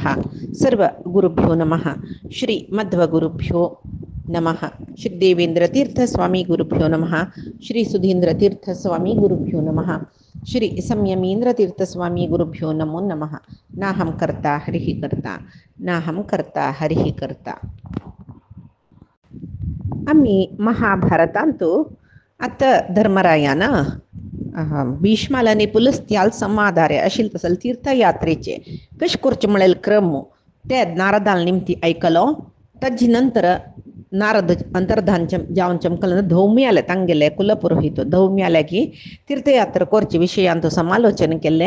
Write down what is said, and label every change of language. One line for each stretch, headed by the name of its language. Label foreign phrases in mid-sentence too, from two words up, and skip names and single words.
Sanskrit: सर्वगुरुभ्यो नमः। श्री मध्वगुरुभ्यो नमः। श्री देवेन्द्रतीर्थस्वामी गुरुभ्यो नमः। श्री सुधीन्द्रतीर्थस्वामी गुरुभ्यो नमः। श्री संयमीन्द्रतीर्थस्वामी गुरुभ्यो नमो नमः। नाहं कर्ता हरिः कर्ता नाहं कर्ता हरिः कर्ता.
Konkani: आम्ही महाभारतांतू आता धर्मरायानं भीष्माला पुलस्त्याल संवादारे अशिल तसल तीर्थयात्रेचे कशे करचे म्हळेल क्रम ते नारदाल निमती ऐकलो. ताजे नंतर नारद अंतर्धान जावन चमकल धौम्याले तांगेले कुलपुरोहित धौम्याल्यागी तीर्थयात्रा करचे विशयांत समालोचन केले.